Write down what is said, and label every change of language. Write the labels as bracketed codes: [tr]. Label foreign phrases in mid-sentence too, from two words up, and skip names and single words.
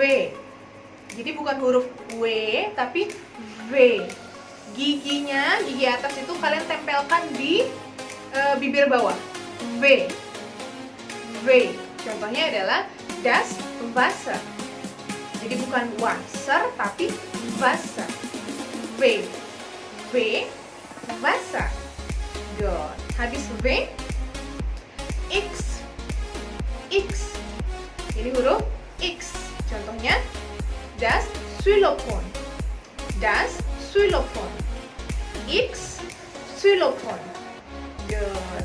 [id] Jadi bukan huruf W tapi V. Giginya, gigi atas itu kalian tempelkan di bibir bawah. V. V. Contohnya adalah [de] das Wasser. [id] Jadi bukan Wasser tapi Wasser. [de] V. V. Wasser. [id] Good. Habis V, X. X. Ini huruf X. [de] Contohnya das Xylophon. Das Xylophon. X Xylophon. Good.